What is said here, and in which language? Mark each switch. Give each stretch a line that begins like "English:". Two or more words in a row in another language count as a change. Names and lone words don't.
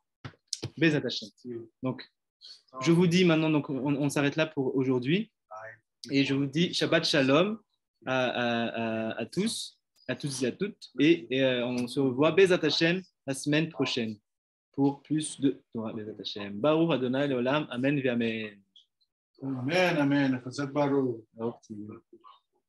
Hebrew: בעזרת השם.
French: Donc, je vous dis maintenant, donc, on s'arrête là pour aujourd'hui. Et je vous dis
Hebrew: שבת שלום
French: à tous et à toutes. Et on se revoit
Hebrew: בעזרת השם
French: la semaine prochaine pour plus de Torah.
Hebrew: בעזרת השם ברוך ה' לעולם אמן ואמן. אמן אמן חזק ברוך.